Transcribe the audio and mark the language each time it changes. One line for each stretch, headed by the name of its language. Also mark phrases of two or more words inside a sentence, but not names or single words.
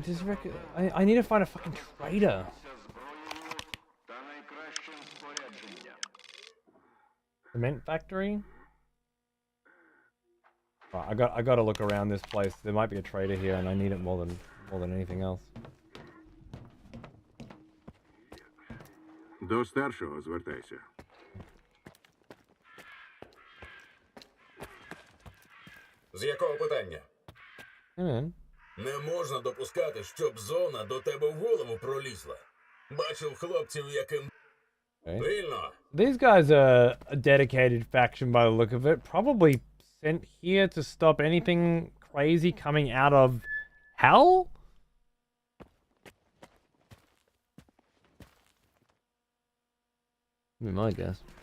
English: I need to find a fucking trader. Cement factory? Oh, I gotta look around this place. There might be a trader here, and I need it more than anything else.
Ukrainian: До старшого звертайся. З якого питання? Не можна допускати, щоб зона до тебе в голову пролізла. Бачив хлопців, яким... Вільно.
English: These guys are a dedicated faction by the look of it. Probably sent here to stop anything crazy coming out of hell? Be my guess.